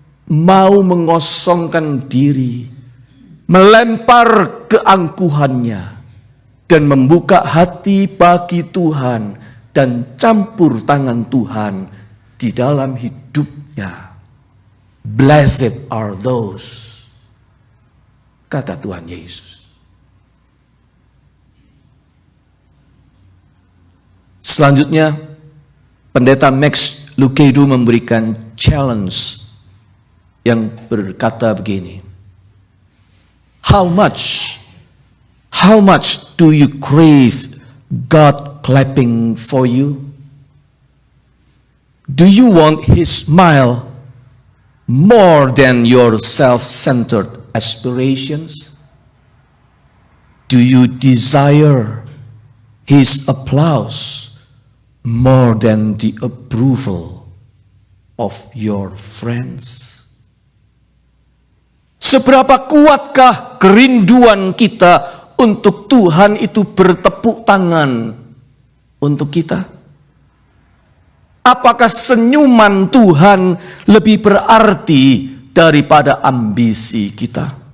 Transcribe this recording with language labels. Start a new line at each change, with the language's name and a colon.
Indonesian: mau mengosongkan diri, melempar keangkuhannya, dan membuka hati bagi Tuhan dan campur tangan Tuhan di dalam hidupnya.
English: Blessed are those,
Indonesian: kata Tuhan Yesus. Selanjutnya, Pendeta Max Lucado memberikan challenge yang berkata begini.
English: How much do you crave God clapping for you? Do you want His smile more than your self-centered aspirations? Do you desire His applause more than the approval of your friends?
Indonesian: Seberapa kuatkah kerinduan kita untuk Tuhan itu bertepuk tangan untuk kita? Apakah senyuman Tuhan lebih berarti daripada ambisi kita?